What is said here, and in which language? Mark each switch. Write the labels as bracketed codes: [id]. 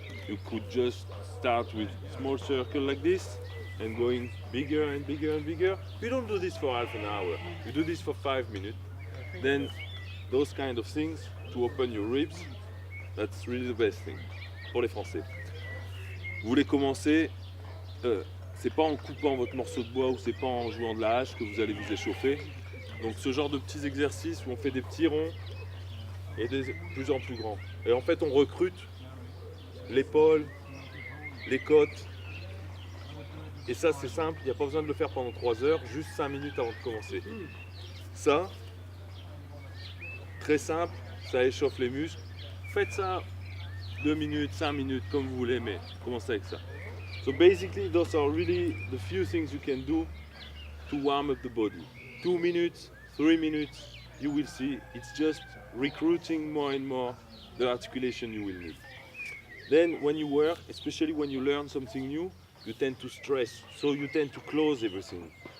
[en] You could just start with small circle like this and going bigger and bigger and bigger. You don't do this for half an hour. You do this for 5 minutes. Then those kind of things to open your ribs, that's really the best thing [fr] pour les Français. Vous voulez commencer, c'est pas en coupant votre morceau de bois ou c'est pas en jouant de la hache que vous allez vous échauffer. Donc ce genre de petits exercices où on fait des petits ronds et de plus en plus grands. Et en fait on recrute l'épaule, les côtes. Et ça c'est simple, il n'y a pas besoin de le faire pendant 3 heures, juste 5 minutes avant de commencer. Ça, très simple, ça échauffe les muscles. Faites ça 2 minutes, 5 minutes, comme vous voulez, mais commencez avec ça. [en] So basically, those are really the few things you can do to warm up the body. 2 minutes, 3 minutes, you will see it's just recruiting more and more the articulation you will need. Then when you work, especially when you learn something new, you tend to stress, so you tend to close everything.